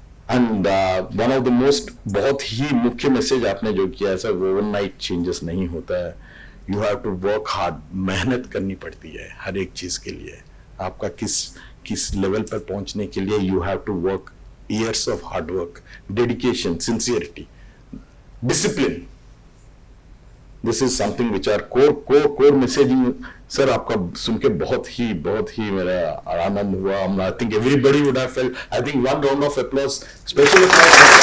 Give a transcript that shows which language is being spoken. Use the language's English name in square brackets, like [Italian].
[English] and one of the most, [Hindi] बहुत ही मुख्य message आपने जो किया है सर, वो ओवरनाइट चेंजेस नहीं होता है। [English] you have to work hard, [Hindi] मेहनत करनी पड़ती है हर एक चीज के लिए। आपका किस लेवल पर पहुंचने के लिए [English] You have to work years of hard work, dedication, sincerity, discipline. This is something which are core messaging. [Hindi] Sir, आपका सुन के बहुत ही मेरा आनंद हुआ। [English] I think everybody would have felt, I think one round of applause, special applause.